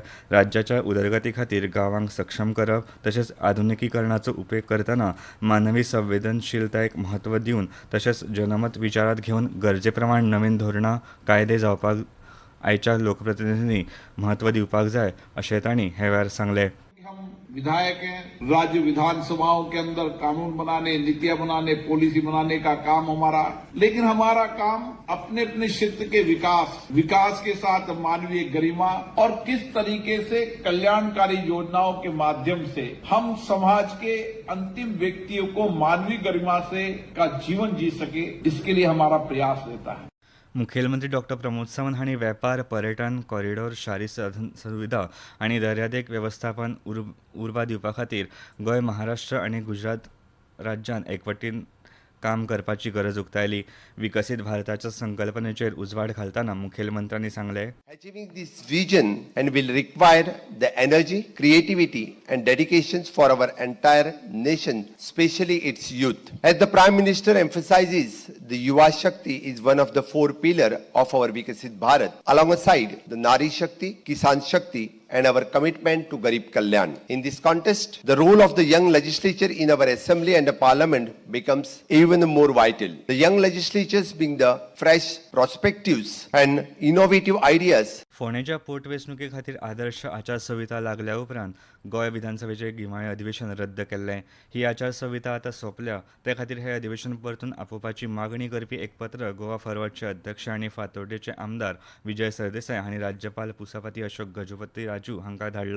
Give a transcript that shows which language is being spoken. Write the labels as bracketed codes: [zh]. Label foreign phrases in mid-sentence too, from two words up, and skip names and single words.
[kok] राज्याच्या उदरगती खातीर गांवांक सक्षम करप तशेंच आधुनिकीकरणाचो उपेग करतना मानवी संवेदनशीलतायेक म्हत्व दिवन तशेंच जनमत विचारांत घेवन गरजे प्रमाण नवीन धोरणां कायदे जावपाक आयच्या लोकप्रतिनिधींनी म्हत्व दिवपाक जाय अशें तांणी हे वेळार सांगलें. [hi] हम विधायक हैं, राज्य विधानसभाओं के अंदर कानून बनाने, नीतियां बनाने, पॉलिसी बनाने का काम हमारा, लेकिन हमारा काम अपने अपने क्षेत्र के विकास के साथ मानवीय गरिमा और किस तरीके से कल्याणकारी योजनाओं के माध्यम से हम समाज के अंतिम व्यक्तियों को मानवीय गरिमा से का जीवन जी सके, इसके लिए हमारा प्रयास रहता है. [kok] मुखेलमंत्री डॉ. प्रमोद सावंत हांणी वेपार, पर्यटन, कॉरिडॉर, शारी साधन सुविधा आनी दर्यादेग वेवस्थापन उर्बा दिवपा खातीर गोंय, महाराष्ट्र आनी गुजरात राज्यान एकवटीन काम करपाची गरज उक्तायली. विकसीत भारताच्या संकल्पनेचेर उजवाड घालतना मुखेलमंत्र्यांनी सांगलें. [en] Achieving this vision and will require the energy, creativity and dedications for our entire nation, especially its youth. As the Prime Minister emphasizes, the Yuva Shakti is one of the four pillars of our Vikasit Bharat, alongside the Nari Shakti, Kisan Shakti and our commitment to Garib Kalyan. In this context, the role of the young legislature in our assembly and the parliament becomes even more vital. The young legislatures bring the fresh perspectives and innovative ideas. [kok] फोंडेच्या पोटवेंचणुके खातीर आदर्श आचारसंहिता लागल्या उपरांत गोंय विधानसभेचें गिमाळें अधिवेशन रद्द केल्लें. ही आचारसंहिता आतां सोंपल्या ते खातीर हें अधिवेशन परतून आपोवपाची मागणी करपी एक पत्र गोवा फॉरवर्डचे अध्यक्ष आनी फातोर्डेचे आमदार विजय सरदेसाय हांणी राज्यपाल पुसापती अशोक गजपती राजू हांकां धाडलां.